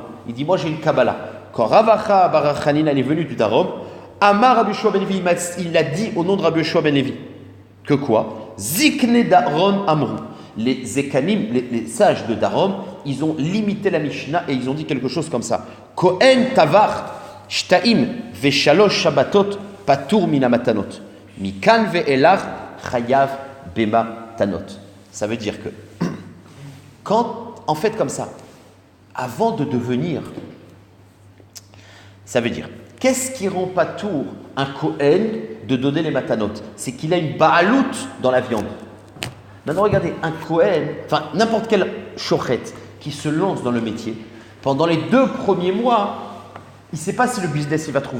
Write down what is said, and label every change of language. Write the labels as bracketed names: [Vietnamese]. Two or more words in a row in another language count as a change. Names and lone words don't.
[French] Il dit, moi j'ai une Kabbalah. Quand Ravacha Bachanina est venu du Darom, [Hebrew] אמר רבי יהושע בן לוי, [French] il a dit au nom de Rabbi Yoshua ben Levi que quoi? [Hebrew] זקני דרום אמרו. [French] Les Zekanim, les sages de Darom, ils ont limité la Mishnah et ils ont dit quelque chose comme ça. [Hebrew] כהן טבח שתים ושלוש שבתות פטור מן מתנות. מכאן ואילך חייב במתנות. [French] Ça veut dire que quand, en fait, comme ça, avant de devenir, ça veut dire, qu'est-ce qui rend Patour un Kohen de donner les matanot? C'est qu'il a une baalout dans la viande. Maintenant, regardez, un Kohen, enfin, n'importe quel shochet qui se lance dans le métier, pendant les 2 premiers mois, il ne sait pas si le business il va trouver.